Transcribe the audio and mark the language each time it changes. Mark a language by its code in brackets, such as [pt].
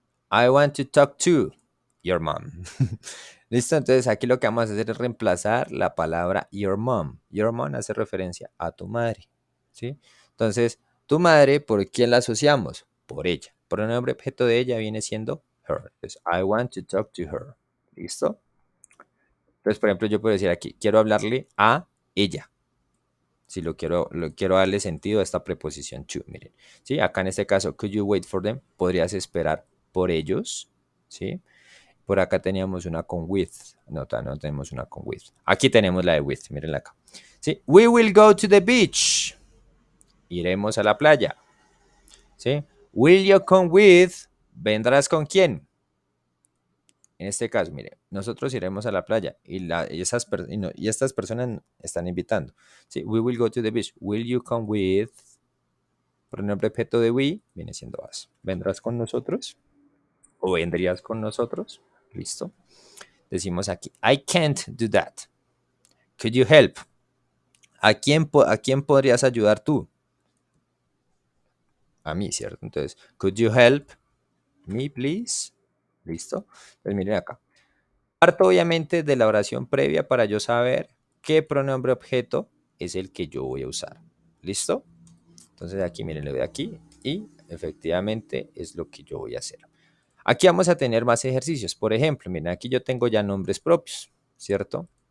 [en] I want to talk to your mom. [es] ¿Listo? Entonces aquí lo que vamos a hacer es reemplazar la palabra your mom. Your mom hace referencia a tu madre. ¿Sí? Entonces, tu madre, ¿por quién la asociamos? Por ella. Pronombre objeto de ella viene siendo her. [en] Entonces, I want to talk to her. [es] ¿Listo? Entonces, por ejemplo, yo puedo decir aquí, quiero hablarle a ella. Si quiero darle sentido a esta preposición to, miren. ¿Sí? Acá en este caso, [en] could you wait for them? [es] Podrías esperar por ellos. ¿Sí? Por acá teníamos una con with. No tenemos una con with. Aquí tenemos la de with, mírenla acá. ¿Sí? [en] We will go to the beach. [es] Iremos a la playa. ¿Sí? [en] Will you come with? [es] ¿Vendrás con quién? En este caso, mire, nosotros iremos a la playa y estas personas están invitando. [en] ¿Sí? We will go to the beach. Will you come with? [es] Pronombre objeto de we viene siendo us. ¿Vendrás con nosotros? ¿O vendrías con nosotros? ¿Listo? Decimos aquí, [en] I can't do that. Could you help? [es] ¿A quién podrías ayudar tú? A mí, ¿cierto? [en] Entonces, could you help me, please? [es] ¿Listo? Pues miren acá. Parto obviamente de la oración previa para yo saber qué pronombre objeto es el que yo voy a usar. ¿Listo? Entonces aquí, miren, le doy aquí y efectivamente es lo que yo voy a hacer. Aquí vamos a tener más ejercicios. Por ejemplo, miren, aquí yo tengo ya nombres propios, ¿cierto?